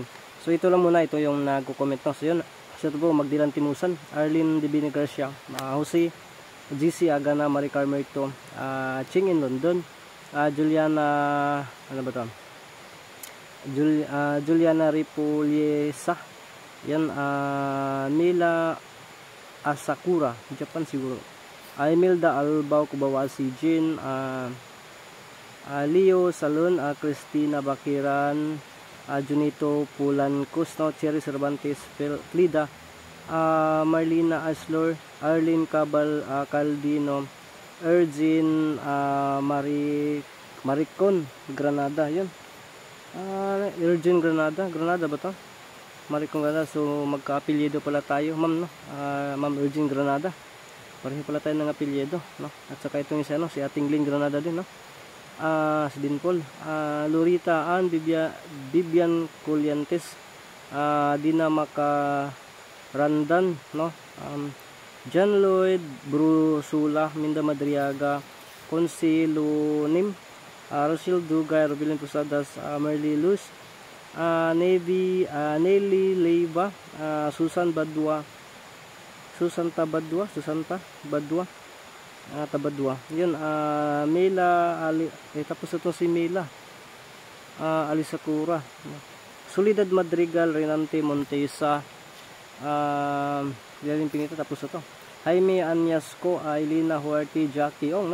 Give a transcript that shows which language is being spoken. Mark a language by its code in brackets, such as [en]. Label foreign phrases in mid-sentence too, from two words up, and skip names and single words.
[tl] So ito lang muna, ito yung nag-comment, no? So yun, so ito po, Magdilan Timusan, Arlene Divine Garcia, Jose GC Agana, Maricar Merto, Ching in London, Juliana, ano ba to? Juliana Ripuliesa, yan, Mila Asakura, Japan siguro, Imelda Albao Kubawasi, Jin, Leo Salon, Christina Bakiran, Junito Pulancos, no? Cherry Cervantes, Flida, Marlina Aslor, Arlene Cabal, Caldino, Ergin, Maricon Granada, yun. Ergin Granada ba to? Maricon Granada. So magka-apelyido pala tayo, ma'am, no? Ma'am Ergin Granada, pareho pala tayo ng apelyido, no? At saka itong isa, no? Si Ating Ling Granada din, no? Si Dinpol, Lorita Ann, Vivian Colliantes, Dina Makarandan, no? John Lloyd Brusula, Minda Madriaga, Consilunim, Rochelle Dugay, Robilin Posadas, Merly Luz, Nelly Leiva, Susan Badua, Susanta Badua, Tabadwa. Yun, Mela tapos ito si Mela Alisakura, Solidad Madrigal, Renante Montesa, yan pinito. Tapos ito Jaime Anyasco, Ailina Huarte, Jackie Ong, no?